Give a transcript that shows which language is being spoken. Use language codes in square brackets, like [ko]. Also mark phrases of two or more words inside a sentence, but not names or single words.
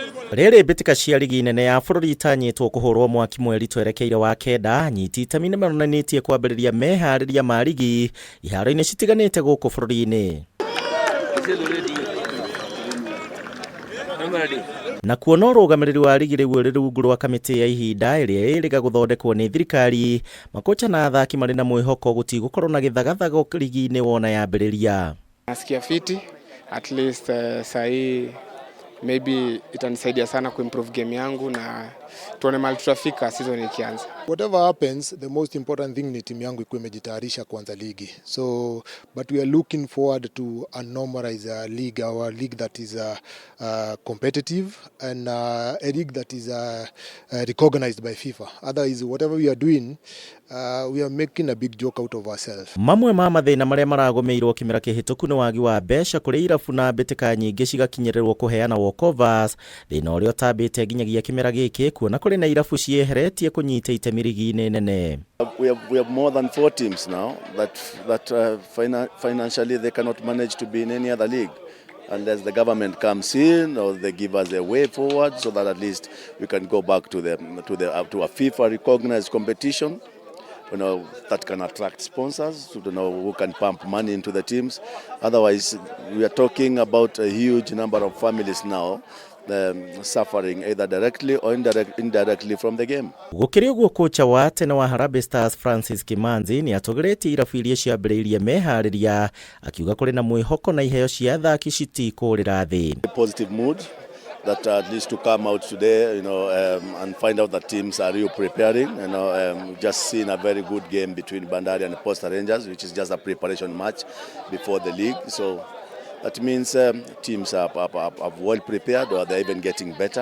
[ki] Rĩrĩ mbitika cia rigi nene ya bururi itanyĩtwo kũhũrwo mwaki mweri twerekeire wa kenda, anyiti itemi nĩmaronanĩtie kwambiriria mehariria ma rigi iharo-inĩ citiganite gũkũ bũrũri-inĩ. Na kuona Arugamiriri wa rigi rĩu ũrĩ rungu rwa kamĩtĩ ya ihinda ĩrĩa ĩrĩga gũthondekwo nĩ thirikari, makocha na athaki marĩ na mwĩhoko gũtigũkorwo na gĩthagathago rigi-inĩ wona yambĩrĩria. [sw] Nasikia fiti, [en] at least [sw] sahi maybe itanisaidia sana kuimprove game yangu na tuone mahali tutafika season ikianza. [en] Whatever happens, the most important thing [sw] ni timu yangu ikuwe imejitayarisha kuanza ligi. [en] So, but we are looking forward to a normalized league, our league that is competitive and a league that is recognized by FIFA. Otherwise, whatever we are doing, we are making a big joke out of ourselves. [ki] Mamwe ma mathĩna marĩa maragomeirwo kĩmera kĩhĩtũku nĩ wagi wa mbeca kũrĩ irabu na mbitika nyingĩ cigakinyĩrĩrwo kũheana walkovers, thĩna ũrĩa ũtambĩte nginyagia kĩmera gĩkĩ kuona kũrĩ na irabu cieheretie kũnyita itemi rigi-inĩ nene. [en] We have more than 4 teams now that financially they cannot manage to be in any other league unless the government comes in or they give us a way forward so that at least we can go back to a FIFA recognized competition, that can attract sponsors, who can pump money into the teams. Otherwise, we are talking about a huge number of families now suffering either directly or indirectly from the game. [ki] Gũkĩrĩ ũguo kocha wa tene wa Harambee Stars Francis Kimanzi nĩ atũgĩrĩtie irabu iria ciambiriirie mehariria, akiuga kũrĩ na mwĩhoko na iheo cia athaki citikũrĩra thĩ. [en] A positive mood that at least to come out today, and find out that teams are really preparing. Just seen a very good game between Bandari and Posta Rangers, which is just a preparation match before the league. So that means teams are well prepared, or they're even getting better.